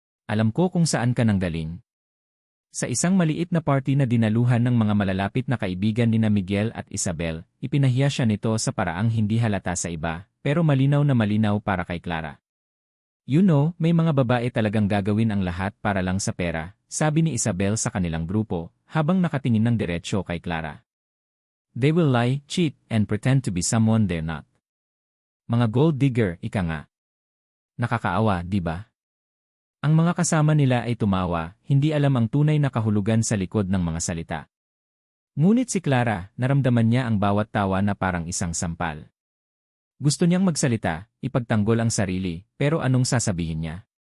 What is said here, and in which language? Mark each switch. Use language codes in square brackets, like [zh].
[tl] Alam ko kung saan ka nanggaling. Sa isang maliit na party na dinaluhan ng mga malalapit na kaibigan nina Miguel at Isabel, ipinahiya siya nito sa paraang hindi halata sa iba, pero malinaw na malinaw para kay Clara. [en] You know, [tl] may mga babae talagang gagawin ang lahat para lang sa pera, sabi ni Isabel sa kanilang grupo, habang nakatingin ng diretsyo kay Clara. [en] They will lie, cheat, and pretend to be someone they're not. [tl] Mga gold digger, ika nga. Nakakaawa, di ba? Ang mga kasama nila ay tumawa, hindi alam ang tunay na kahulugan sa likod ng mga salita. Ngunit si Clara, naramdaman niya ang bawat tawa na parang isang sampal. Gusto niyang magsalita, ipagtanggol ang sarili, pero anong sasabihin niya?